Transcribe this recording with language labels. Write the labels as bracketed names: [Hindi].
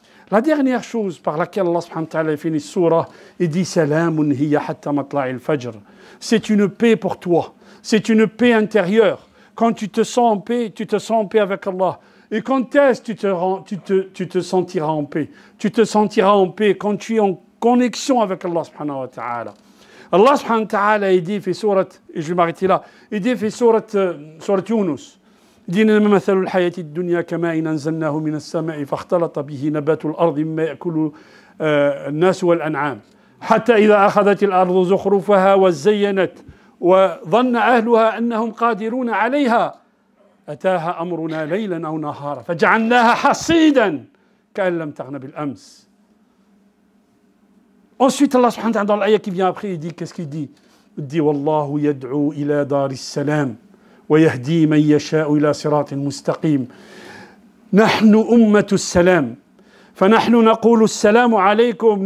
[French] La dernière chose par laquelle Allah subhanahu wa ta'ala finit surah, il dit [Arabic] salamun hiya hatta matla'il fajr. [French] C'est une paix pour toi, c'est une paix intérieure. Quand tu te sens en paix, tu te sens en paix avec Allah. Et quand est-ce que tu te sentiras en paix? Tu te sentiras en paix quand tu es en connexion avec Allah subhanahu wa ta'ala. Allah subhanahu wa ta'ala, il dit, [Arabic] et je vais m'arrêter là, il dit, surat Yunus, il dit, مثل الحياة الدنيا كماء أنزلناه من السماء فاختلط به نبات الأرض مما يأكل الناس والأنعام حتى إذا أخذت الأرض زخرفها وزينت وظن أهلها أنهم قادرون عليها أتاها أمرنا ليلا أو نهارا فجعلناها حصيدا كأن لم تغن بالأمس. [French] Ensuite, Allah subhanahu wa ta'ala, dans l'ayah qui vient après, il dit, qu'est-ce qu'il dit? Il dit, [Arabic] Wallahu yad'u ila daris salam, wa yahdi man yasha'u ila siratin mustaqim. Nahnu ummatu salam. فنحن نقول السلام عليكم.